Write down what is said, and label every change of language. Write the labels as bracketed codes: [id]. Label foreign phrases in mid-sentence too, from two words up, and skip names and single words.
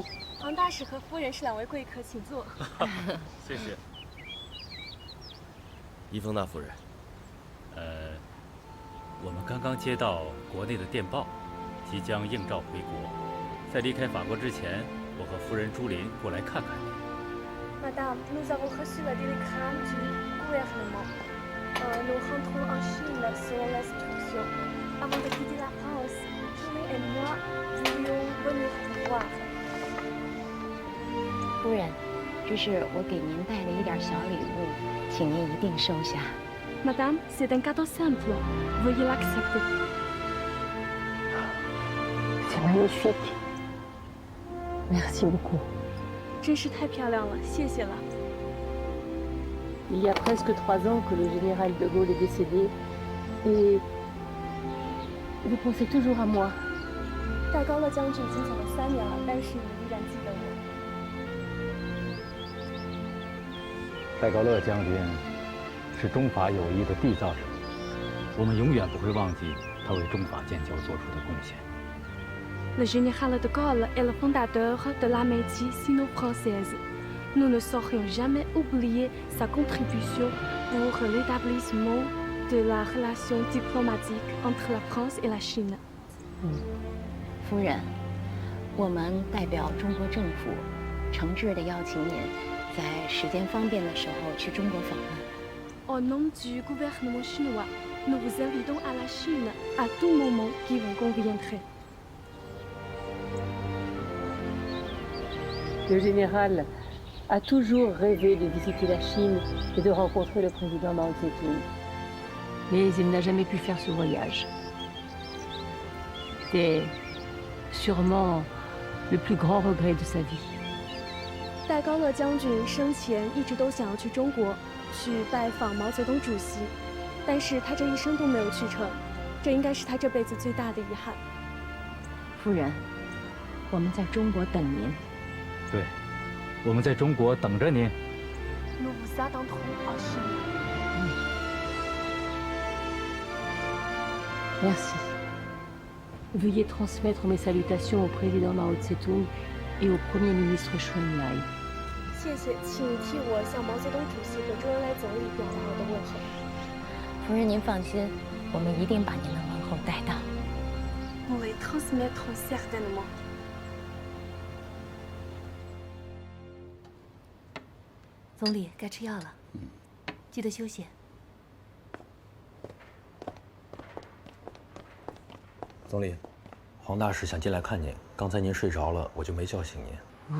[zh] 王大使和夫人是2位贵客，请坐。谢谢。伊丰娜夫人，我们刚刚接到国内的电报，即将应召回国。在离开法国之前，我和夫人朱琳过来看看你。 [fr] Madame, nous avons reçu le télégramme du gouvernement. Nous rentrons en Chine sur l'instruction. Avant de quitter la France, Julie et moi voulions venir vous voir. [zh] 夫人，这是我给您带了一点小礼物，请您一定收下。 [fr] Madame, c'est un cadeau simple. Veuillez l'accepter. C'est magnifique. Merci beaucoup. [zh] 真是太漂亮了，谢谢了。 [fr] Il y a presque 3 ans que le général de Gaulle est décédé, et vous pensez toujours à moi. [zh] 戴高乐将军已经走了3年了，但是你依然记得我。戴高乐将军是中法友谊的缔造者，我们永远不会忘记他为中法建交做出的贡献。 [fr] Le général de Gaulle est le fondateur de l'amitié sino-française. Nous ne saurions jamais oublier sa contribution pour l'établissement de la relation diplomatique entre la France et la Chine. [zh] 夫人，我们代表中国政府，诚挚地邀请您在时间方便的时候去中国访问。 [fr] Au nom du gouvernement chinois, nous vous invitons à la Chine à tout moment qui vous conviendrait. Le général a toujours rêvé de visiter la Chine et de rencontrer le président Mao Zedong. Mais il n'a jamais pu faire ce voyage. C'est sûrement le plus grand regret de sa vie. [zh] 戴高乐将军生前一直都想要去中国，去拜访毛泽东主席，但是他这一生都没有去成，这应该是他这辈子最大的遗憾。夫人，我们在中国等您。对，我们在中国等着您。 [fr] Nous vous attendrons en Chine. Merci. Veuillez transmettre mes salutations au président Mao Zedong et au Premier ministre Chou Enlai. [zh] 谢谢，请替我向毛泽东主席和周恩来总理表达我的问候。夫人，您放心，我们一定把您的问候带到。 [fr] Nous les transmettrons certainement. [zh] 总理，该吃药了，记得休息。总理，黄大使想进来看您，刚才您睡着了，我就没叫醒您。